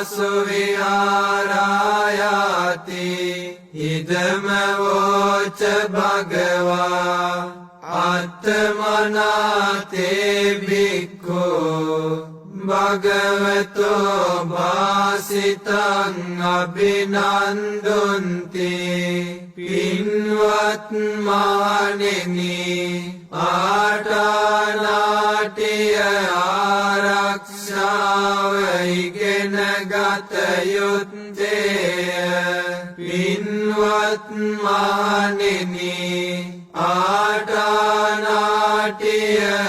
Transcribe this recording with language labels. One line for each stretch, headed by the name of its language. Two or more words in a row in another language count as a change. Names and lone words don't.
Pali: පාසු විහාරායාති ඉදම වෝච භගවා අත්තමනාතේ බික්ඛු භගවතෝ භාසිතං අභිනන්දුන්ති
Sinhala: පින්වත් මහණෙනි ආටානාටිය ආරක්ෂාව ඉගෙන ගත යුත්තේය පින්වත් මහණෙනි ආටානාටිය